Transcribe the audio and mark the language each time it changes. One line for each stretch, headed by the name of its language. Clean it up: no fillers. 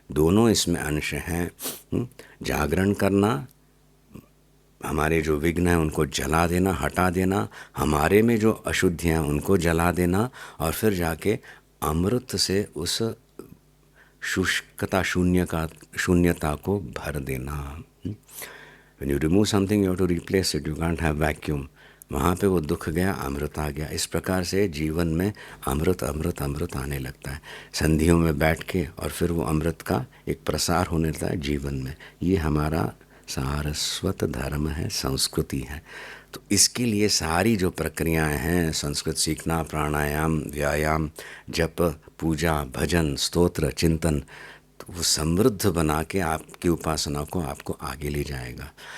Hindi: दोनों इसमें अंश हैं। जागरण करना, हमारे जो विघ्न हैं उनको जला देना, हटा देना, हमारे में जो अशुद्धियाँ हैं उनको जला देना, और फिर जाके अमृत से उस शुष्कता शून्यता को भर देना।
English: When you remove something, you have to replace it. You can't have vacuum.
Hindi: वहाँ पे वो दुख गया, अमृत आ गया। इस प्रकार से जीवन में अमृत अमृत अमृत आने लगता है संधियों में बैठ के, और फिर वो अमृत का एक प्रसार होने लगता है जीवन में। ये हमारा सारस्वत धर्म है, संस्कृति है। तो इसके लिए सारी जो प्रक्रियाएं हैं, संस्कृत सीखना, प्राणायाम, व्यायाम, जप, पूजा, भजन, स्तोत्र, चिंतन, तो वो समृद्ध बना के आपकी उपासना को आपको आगे ले जाएगा।